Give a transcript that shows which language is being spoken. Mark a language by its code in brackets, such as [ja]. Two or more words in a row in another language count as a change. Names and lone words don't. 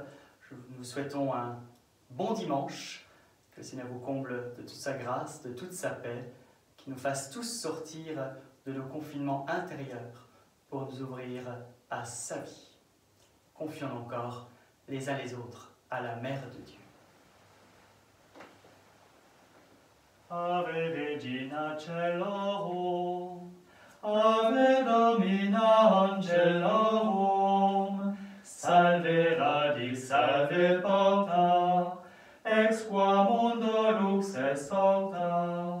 [fr] Nous souhaitons un bon dimanche, que le Seigneur vous comble de toute sa grâce, de toute sa paix, qu'il nous fasse tous sortir de nos confinements intérieurs pour nous ouvrir à sa vie. Confions encore les uns les autres à la Mère de Dieu. [la] Ave Regina Caelorum, Ave Domina Angelorum, Salve radix, salve porta, ex qua mundo lux est sorta.